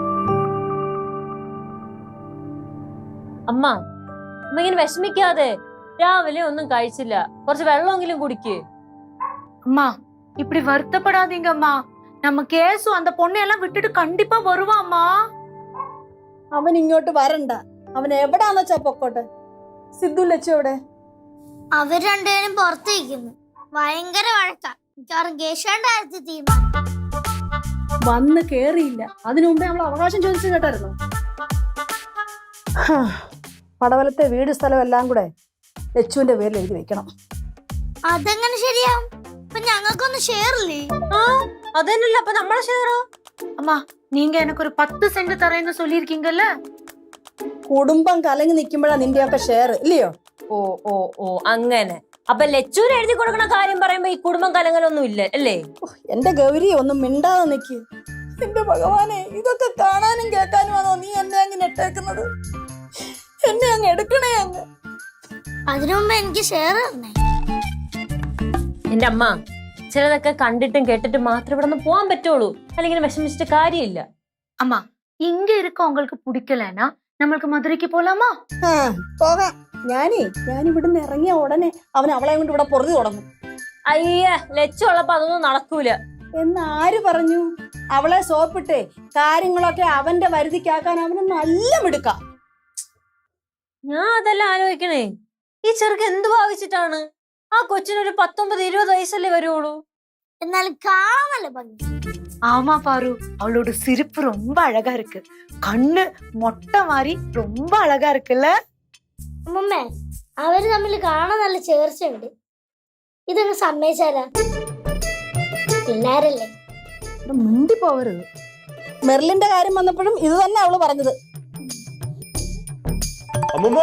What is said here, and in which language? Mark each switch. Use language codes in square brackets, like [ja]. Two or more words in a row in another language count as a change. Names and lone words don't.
[ml] അമ്മ, ഇങ്ങനെ വിഷമിക്കാതെ. രാവിലെ ഒന്നും കഴിച്ചില്ല, കുറച്ച് വെള്ളമെങ്കിലും കുടിക്ക്. [ta] அம்மா இப்படி வருத்தப்படாதீங்க அம்மா. நம்ம கேசு அந்த பொண்ணையெல்லாம் விட்டுட்டு கண்டிப்பா வருவாம்மா. [ml] അവൻ ഇങ്ങോട്ട് വരണ്ട, അവൻ എവിടാന്ന് വെച്ചാ പൊക്കോട്ടെ. സിദ്ധു ലച്ചു എവിടെ? അവർ രണ്ടുപേരും പുറത്തേക്കുന്നു. ഭയങ്കര വഴക്കാ. മിക്കവാറും കേശവന്റെ തീരുമാനം. വന്ന് കേറിയില്ല, അതിനു മുമ്പേ നമ്മൾ അവകാശം ചോദിച്ചു കേട്ടായിരുന്നു. പടവലത്തെ വീട് സ്ഥലം എല്ലാം കൂടെ ലച്ചുവിന്റെ പേരിൽ എഴുതി വെക്കണം. അതെങ്ങനെ ശരിയാവും? ഇപ്പൊ ഞങ്ങൾക്കൊന്നും ഷെയർ ഇല്ലേ? അതന്നല്ല അപ്പൊ നമ്മളെ ഷെയറോ? [ta] அம்மா நீங்க எனக்கு ஒரு 10 சென்ட் தரேன்னு சொல்லிருக்கீங்கல்ல. [ml] കുടുംബം കലങ്ങി നിൽക്കുമ്പോഴാ നിന്റെയൊക്കെ ഷെയർ ഇല്ലയോ? ഓ ഓ ഓ അങ്ങനെ. അപ്പൊ ലച്ചൂര് എഴുതി കൊടുക്കണ കാര്യം പറയുമ്പോ ഈ കുടുംബം കലങ്ങലൊന്നും ഇല്ല അല്ലേ? എന്റെ ഗൗരി ഒന്നും മിണ്ടാതെ നിക്ക്. എന്റെ ഭഗവാനെ, ഇതൊക്കെ കാണാനും കേൾക്കാനുമാണോ നീ എന്നെ അങ്ങനെ ഇട്ടേക്കുന്നത്? എന്നെ അങ്ങ് എടുക്കണേ അങ്ങ്. അതിനു മുമ്പ് എനിക്ക് ഷെയർ തരണേ. എന്റെ അമ്മ, ചിലതൊക്കെ കണ്ടിട്ടും കേട്ടിട്ടും മാത്രം ഇവിടെ നിന്ന് പോകാൻ പറ്റുള്ളൂ, അല്ലെങ്കിൽ വിഷമിച്ചിട്ട് കാര്യമില്ല. [ta] அம்மா இங்க இருக்க உங்களுக்கு பிடிக்கலனா [ml] നമ്മൾക്ക് മധുരയ്ക്ക് പോലാമാ? പോകാം. ഞാൻ ഇവിടുന്ന് ഇറങ്ങിയ ഉടനെ അവൻ അവളെ കൊണ്ട് ഇവിടെ പൊറുതി തുടങ്ങും. അയ്യ, ലച്ചു ഉള്ളപ്പോ അതൊന്നും നടക്കൂല. എന്ന് ആര് പറഞ്ഞു? അവളെ സോപ്പിട്ടേ കാര്യങ്ങളൊക്കെ അവന്റെ വരുതിക്കാക്കാൻ അവന് നല്ല മിടുക്കാം. ഞാൻ അതെല്ലാം ആലോചിക്കണേ. ഈ ചെറുക്ക് എന്ത് ഭാവിച്ചിട്ടാണ്? ആ കൊച്ചിനൊരു 19-20 വയസ്സല്ലേ വരുള്ളൂ. എന്നാലും കാണാൻ നല്ല ഭംഗി. [ta] ஆமா பாரு, அவளோட சிரிப்பு ரொம்ப அழகா இருக்கு. கண்ணு மொட்டை மாதிரி ரொம்ப அழகா இருக்குல்ல. [ml] അമ്മമ്മേ, അവര് തമ്മിൽ കാണാൻ നല്ല ചേർച്ചയുണ്ട്. ഇതങ്ങ് സമ്മതിച്ചാലാ? പിള്ളേരല്ലേ. മുണ്ടി പോവരുത്. മെർലിന്റെ കാര്യം വന്നപ്പോഴും ഇത് തന്നെ അവള് പറഞ്ഞത്. അമ്മമ്മോ,